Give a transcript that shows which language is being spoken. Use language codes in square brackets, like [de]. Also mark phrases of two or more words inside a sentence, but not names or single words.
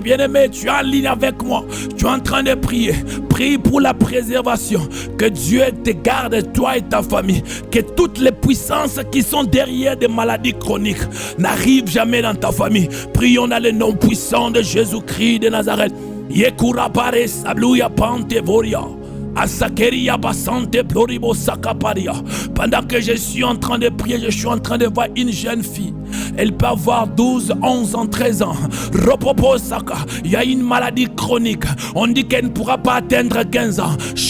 [fr] Bien-aimé, tu es en ligne avec moi. Tu es en train de prier. Prie pour la préservation. Que Dieu te garde, toi et ta famille. Que toutes les puissances qui sont derrière des maladies chroniques n'arrivent jamais dans ta famille. Prions dans le nom puissant de Jésus-Christ de Nazareth. Yekura pare sabluya pante voria. Pendant que je suis en train de prier, je suis en train de voir une jeune fille. Elle peut avoir 12, 11 ans, 13 ans. Il y a une maladie chronique. On dit qu'elle ne pourra pas atteindre 15 ans.